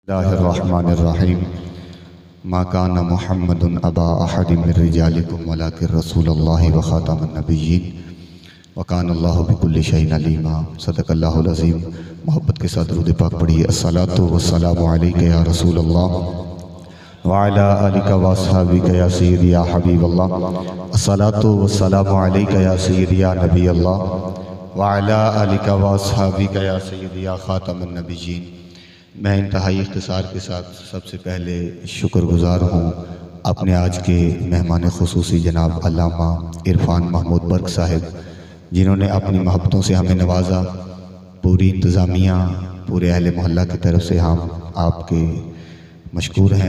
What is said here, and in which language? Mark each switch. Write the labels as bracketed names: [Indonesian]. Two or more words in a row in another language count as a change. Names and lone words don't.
[Arabic] بسم الله الرحمن الرحيم. ما كان محمد أبا أحد من رجالكم ولكن رسول الله وخاتم النبيين وكان الله بكل شيء عليما. صدق الله العظيم. [Urdu] محبت کے ساتھ درود پاک پڑھیے. [Arabic] الصلاة والسلام عليك يا رسول الله وعلى آلك وأصحابك يا سيدي يا حبيب الله. الصلاة والسلام عليك يا سيدي يا نبي الله وعلى آلك وأصحابك يا سيدي يا خاتم النبيين. [Urdu] میں انتہائی اختصار کے ساتھ سب سے پہلے شکرگزار ہوں اپنے آج کے مہمان خصوصی جناب علامہ عرفان محمود برق صاحب، جنہوں نے اپنی محبتوں سے ہمیں نوازا. پوری انتظامیہ، پورے اہل محلہ کی طرف سے ہم آپ کے مشکور ہیں.